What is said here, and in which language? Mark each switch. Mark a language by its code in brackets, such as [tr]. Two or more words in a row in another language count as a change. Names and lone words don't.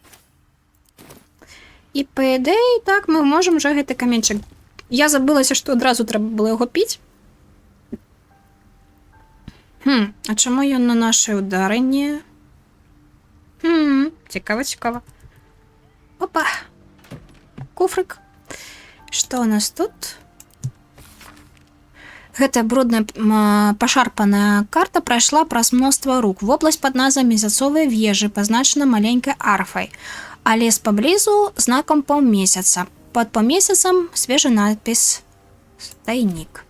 [uk] І по ідеї, так, ми можемо вже [be] гэты камінчик. [uk] Я забилася, що одразу треба було його піти. А чому ён на наше ударення? Цікаво, цікаво. Опа. Куфрик. [ru] Что у нас тут? [be] Гэта брудная пошарпанная карта пройшла праз мноства рук. Вобласць под назвай Месяцовай вежы пазначана маленькай арфай, а лес паблізу знаком паўмесяца. Под паўмесяцам свежы надпіс «Тайник».